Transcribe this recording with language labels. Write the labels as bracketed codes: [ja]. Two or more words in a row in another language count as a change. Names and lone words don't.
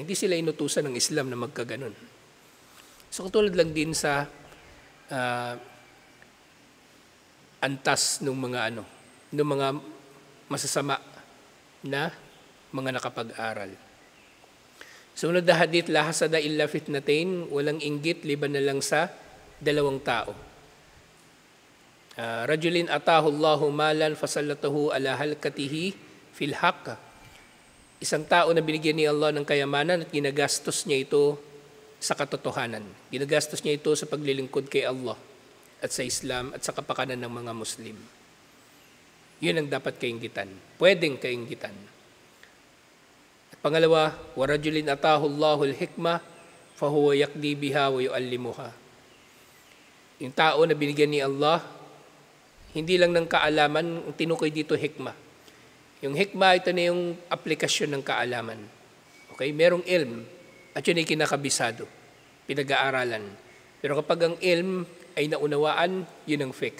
[tl] Hindi sila inutusan ng Islam na magkaganon. So katulad lang din sa antas ng mga masasama na mga nakapag-aral. Sunod na hadith, [ar] لا حسد إلا فتنتين, [tl] walang inggit liban na lang sa dalawang tao. [ar] رجل آتاه الله مالا فسلطه على هلكته في الحق. [tl] Isang tao na binigyan ni Allah ng kayamanan at ginagastos niya ito sa katotohanan. Ginagastos niya ito sa paglilingkod kay Allah at sa Islam at sa kapakanan ng mga Muslim. Yun ang dapat kainggitan. Pwedeng kainggitan. At pangalawa, [ar] ورجل آتاه الله الحكمة فهو يقضي بها ويعلمها. [tl] Yung tao na binigyan ni Allah, hindi lang ng kaalaman, ang tinukoy dito hikma. Yung hikma, ito na yung aplikasyon ng kaalaman. Okay? Merong ilm, at yun ay kinakabisado, pinag-aaralan. Pero kapag ang ilm ay naunawaan, yun ang fiqh.